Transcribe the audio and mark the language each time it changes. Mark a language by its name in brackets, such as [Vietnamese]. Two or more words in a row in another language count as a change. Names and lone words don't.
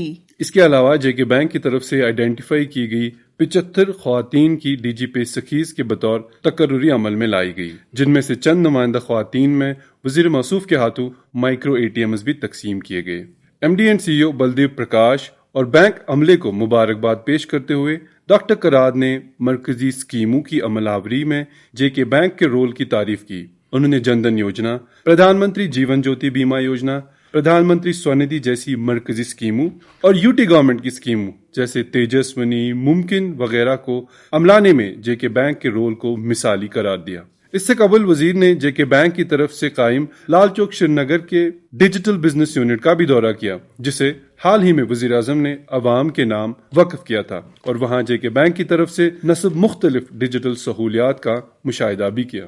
[Urdu] اس کے علاوہ JK بینک کی طرف سے آئیڈینٹیفائی کی گئی 75 خواتین کی DG پے سکیز کے بطور تقرری عمل میں لائی گئی، جن میں سے چند نمائندہ خواتین میں وزیر موصوف کے ہاتھوں [English] micro ATMs [Urdu] بھی تقسیم کیے گئے۔ [English] MD and CEO [Urdu] بلدیو پرکاش اور بینک عملے کو مبارکباد پیش کرتے ہوئے ڈاکٹر کراد نے مرکزی اسکیموں کی عمل آوری میں JK بینک کے رول کی تعریف کی۔ انہوں نے جن دھن یوجنا، پردھان منتری جیون جیوتی بیمہ یوجنا، پردھان منتری سوندھی جیسی مرکزی اسکیموں اور [English] UT government [Urdu] کی اسکیموں جیسے تیجسونی، ممکن وغیرہ کو عملانے میں JK بینک کے رول کو مثالی قرار دیا۔ اس سے قبل وزیر نے JK بینک کی طرف سے قائم لال چوک سری نگر کے [English] digital business unit [Urdu] کا بھی دورہ کیا، جسے حال ہی میں وزیر اعظم نے عوام کے نام وقف کیا تھا، اور وہاں JK بینک کی طرف سے نصب مختلف [English] ڈیجیٹل سہولیات [Urdu] کا مشاہدہ بھی کیا۔